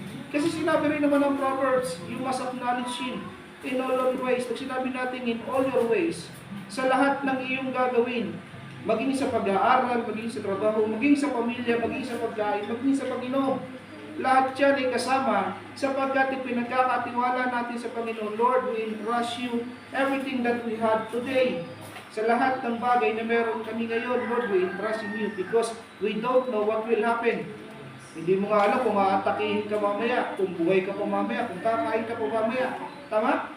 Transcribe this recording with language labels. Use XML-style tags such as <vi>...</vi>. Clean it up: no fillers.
<tl>Kasi sinabi rin naman ng</tl> <en>Proverbs, you must acknowledge Him in all your ways.</en> <tl>Pag sinabi natin</tl> <en>in all your ways,</en> <tl>sa lahat ng iyong gagawin, maging sa pag-aaral, maging sa trabaho, maging sa pamilya, maging sa pagkain, maging sa Panginoon. Lahat yan ay kasama sapagkat pinagkakatiwala natin sa Panginoon.</tl> <en>Lord, we entrust you everything that we have today.</en> <tl>Sa lahat ng bagay na meron kami ngayon,</tl> <en>Lord, we entrust in you because we don't know what will happen.</en> <tl>Hindi mo nga alam kung aatakihin ka mamaya, kung buhay ka pa mamaya, kung kakain ka pa mamaya. Tama?</tl>